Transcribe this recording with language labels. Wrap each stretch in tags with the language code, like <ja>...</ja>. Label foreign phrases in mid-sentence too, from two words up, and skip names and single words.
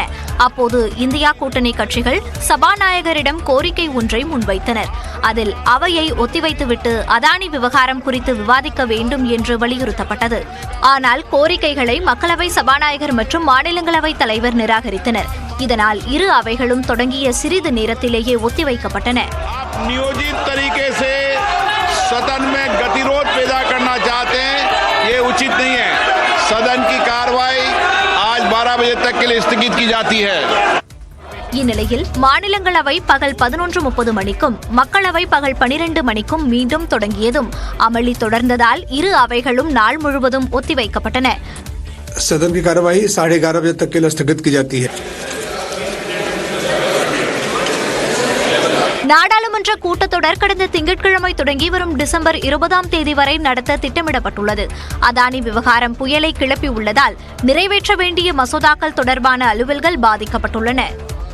<ta>அப்போது இந்தியா கூட்டணி கட்சிகள் சபாநாயகரிடம் கோரிக்கை ஒன்றை முன்வைத்தனர். அதில் அவையை ஒத்திவைத்துவிட்டு அதானி விவகாரம் குறித்து விவாதிக்க வேண்டும் என்று வலியுறுத்தப்பட்டது. ஆனால் கோரிக்கைகளை மக்களவை சபாநாயகர் மற்றும் மாநிலங்களவை தலைவர் நிராகரித்தனர். இதனால் 2 அவைகளும் தொடங்கிய சிறிது நேரத்திலேயே ஒத்திவைக்கப்பட்டன.</ta> <hi>सदन में गतिरोध पैदा करना चाहते हैं, ये उचित नहीं है। सदन की कार्रवाई आज 12 बजे तक के लिए स्थगित की जाती है.</hi> <ta>இந்நிலையில் மாநிலங்களவை பகல் 11:30 மணிக்கும் மக்களவை பகல் 12 மணிக்கும் மீண்டும் தொடங்கியதும் அமளி தொடர்ந்ததால் 2 அவைகளும் நாள் முழுவதும் ஒத்திவைக்கப்பட்டன.</ta> <hi>सदन की कार्रवाई 11:30 बजे तक के लिए स्थगित की जाती है.</hi> <ta>நாடாளுமன்ற கூட்டத்தொடர் கடந்த திங்கட்கிழமை தொடங்கி வரும் டிசம்பர் 20ஆம் தேதி வரை நடத்த திட்டமிடப்பட்டுள்ளது. அதானி விவகாரம் புயலை கிளப்பி உள்ளதால் நிறைவேற்ற வேண்டிய மசோதாக்கள் தொடர்பான அலுவல்கள் பாதிக்கப்பட்டுள்ளன.</ta>